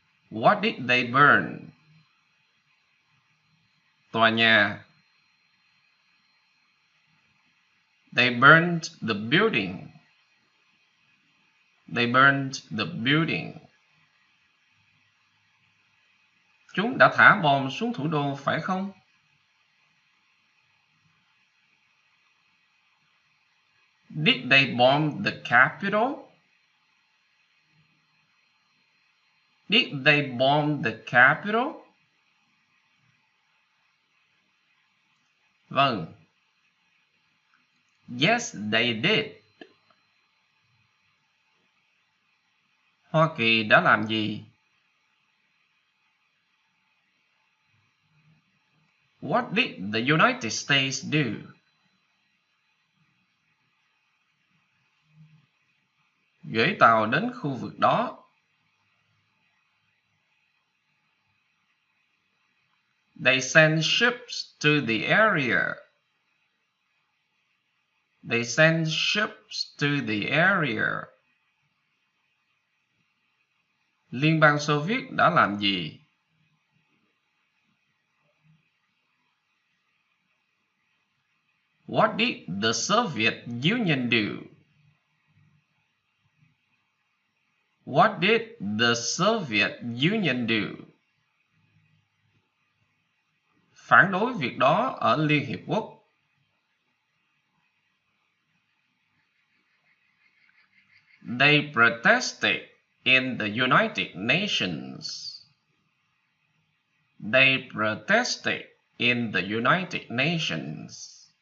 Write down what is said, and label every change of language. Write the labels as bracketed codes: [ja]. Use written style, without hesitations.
[en] What did they burn? [vi] Tòa nhà. [en] They burned the building. They burned the building. [vi] Chúng đã thả bom xuống thủ đô phải không? [en] Did they bomb the capital? Did they bomb the capital? [vi] Vâng. [en] Yes, they did. [vi] Hoa Kỳ đã làm gì? [en] What did the United States do? [vi] Gửi tàu đến khu vực đó. [en] They sent ships to the area. They sent ships to the area. [vi] Liên bang Xô Viết đã làm gì? [en] What did the Soviet Union do? What did the Soviet Union do? [vi] Phản đối việc đó ở Liên Hiệp Quốc. [en] They protested in the United Nations. They protested in the United Nations.